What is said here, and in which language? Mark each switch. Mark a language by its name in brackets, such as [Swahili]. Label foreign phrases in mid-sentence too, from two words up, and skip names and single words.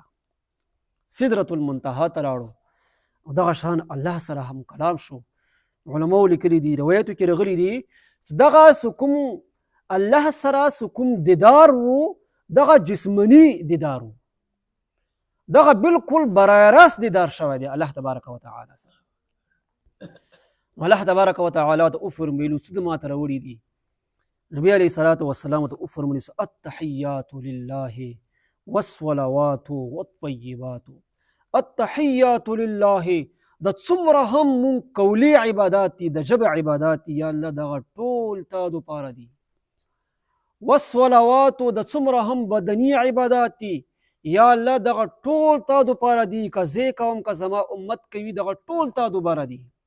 [Pashto] سدرة المنتهى ته لاړو او دغه شان الله سره هم کلام شو. علماو لیکلي دي، روایتو کې راغلي دي چې دغه کوم الله سره کوم دیدار و، دغه جسمني دیدار و، دغه بالکل برای راست دیدار شوی دی [Arabic] الله تبارک وتعالی [Pashto] سره. [Arabic] الله تبارک وتعالی [Pashto] ته وفرمیلو چې ما ته راوړي دي. نبی [Arabic] علیه الصلاة والسلام [Pashto] ته وفرمیلو چې [Arabic] التحیات لله والصلوات والطیبات. التحیات لله [Pashto] د څومره هم مونږ قولي عبادات دي، د ژبې عبادات دي، یا الله دغه ټول تا دپاره دي. والصلوات د څومره هم بدني عبادات دي، یا الله دغه ټول تا دپاره دي. که زه کوم که زما امت کوي دغه ټول تا دپاره دي.